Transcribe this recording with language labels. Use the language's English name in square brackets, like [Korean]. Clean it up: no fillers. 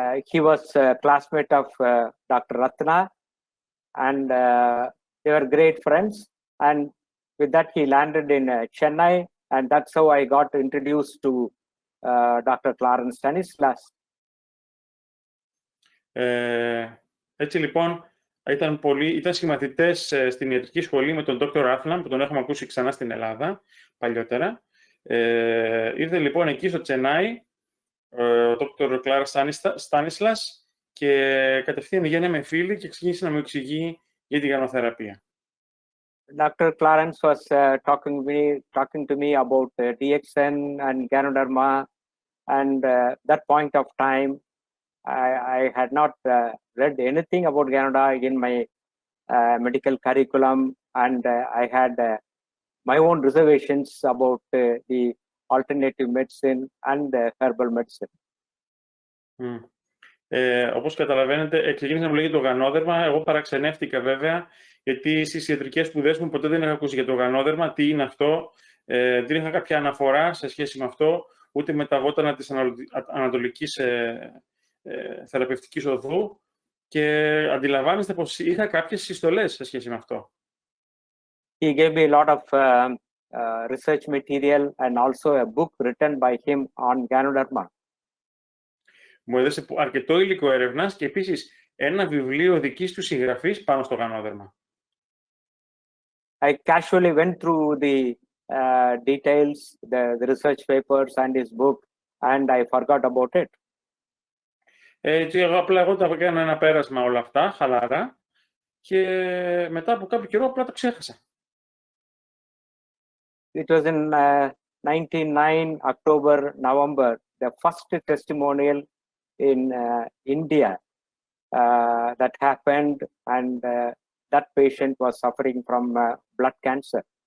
[English] He was a classmate of Dr. Ratna, and they were great friends. And with that, he landed in Chennai, and that's how I got introduced to Dr. Clarence Stanislas. [Greek] Έτσι λοιπόν, ήταν συμμαθητές στην ιατρική σχολή με τον Dr. Ratna, που τον έχουμε ακούσει ξανά στην Ελλάδα παλιότερα. Ήρθε λοιπόν εκεί στο Τσενάι ο Dr. Clarence Stanislas και κατευθείαν γίναμε με φίλοι και ξεκίνησε να μου εξηγεί για τη γανοθεραπεία. [English] Dr. Clarence was talking to me about DXN and Ganoderma, and that point of time, I had not read anything about Ganoderma in my medical curriculum, and I had my own reservations about the alternative medicine and herbal medicine. [Greek] Όπως καταλαβαίνετε, ξεκίνησα να μου λέγει το γανόδερμα. Εγώ παραξενεύτηκα βέβαια, γιατί στις ιατρικές σπουδές μου ποτέ δεν είχα ακούσει για το γανόδερμα, τι είναι αυτό. Δεν είχα κάποια αναφορά σε σχέση με αυτό, ούτε μεταβότανα της ανατολικής θεραπευτικής οδού και αντιλαμβάνεστε πως είχα κάποιες συστολές σε σχέση με αυτό. [English] He gave me a lot of research material and also a book written by him on Ganoderma. [Greek] Μου έδωσε αρκετό υλικό έρευνας και επίσης ένα βιβλίο δικής του συγγραφής πάνω στο γανόδερμα. [English] I casually went through the details, the research papers and his book, and I forgot about it. [Greek] Εγώ τα έκανα ένα πέρασμα όλα αυτά, χαλαρά, και μετά από κάποιο καιρό απλά το ξέχασα. [English] It was in 1999, October, November, the first testimonial in India that happened, and that patient was suffering from blood cancer.